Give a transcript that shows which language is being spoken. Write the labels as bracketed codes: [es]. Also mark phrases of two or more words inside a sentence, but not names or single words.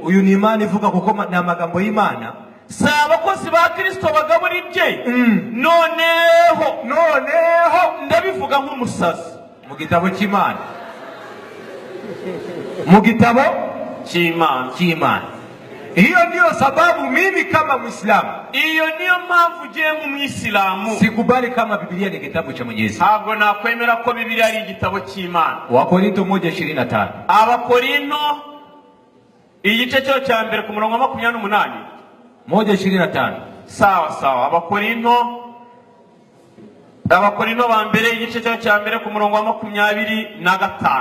[rw] Uyu ni Imana ivuga kuko ni amagambo y'Imana. Si abakozi ba Kristo bagabura ibye? Noneho ndabivuga nk'umusazi. Mu gitabo cy'Imana. Mu gitabo cy'Imana. [sw] Hiyo ndiyo sababu mimi kama Muislamu, [rw] iyo niyo mpamvu ugiye nk'Umwisilamu, [sw] sikubali kama Biblia ni kitabu cha Mwenyezi. [rw] Ntabwo nakwemera ko Biblia ari igitabo cy'Imana. [sw] Wakorinto 1:25. [rw] Abakorinto igice cyo cya mbere ku murongo wa 28. 1:25. [sw] Sawa. [rw] Abakorinto ba mbere igice cyo cya mbere ku murongo wa 25.